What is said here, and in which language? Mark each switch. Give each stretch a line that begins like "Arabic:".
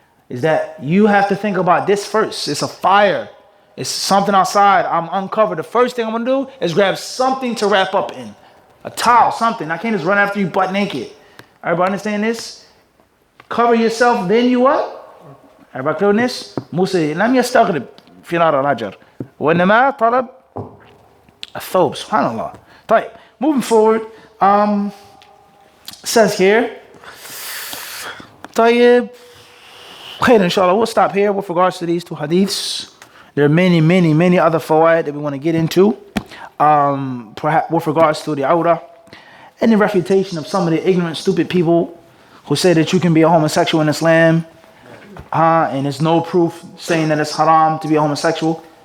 English: Is that you have to think about this first. It's a fire. It's something outside. I'm uncovered. The first thing I'm going to do is grab something to wrap up in. A towel, something. I can't just run after you butt naked. Everybody understand this? Cover yourself, then you what? Everybody clear on this?
Arabic: Musa, لم يستغرب في نار الحجر وإنما طلب الثوب. Subhanallah. طيب,
English: moving forward. Says here.
Arabic: طيب.
English: Okay, inshallah, we'll stop here with regards to these two hadiths. There are many other fawaid that we want to get into. Perhaps with regards to the awrah and the refutation of some of the ignorant, stupid people who say that you can be a homosexual in Islam, and there's no proof saying that it's haram to be a homosexual.